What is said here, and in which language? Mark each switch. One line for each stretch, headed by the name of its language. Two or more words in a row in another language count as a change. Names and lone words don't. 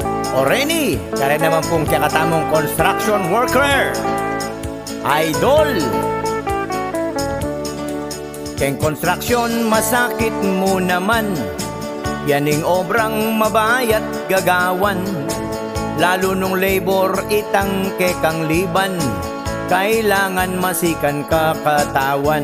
Pampanga: O Reni, kaya naman pong kakatamong
English: construction worker.
Pampanga: Idol. Keng construction, masakit mo naman. Yaning obrang mabayat gagawan. Lalo nung labor itang kekang liban. Kailangan masikan kakatawan.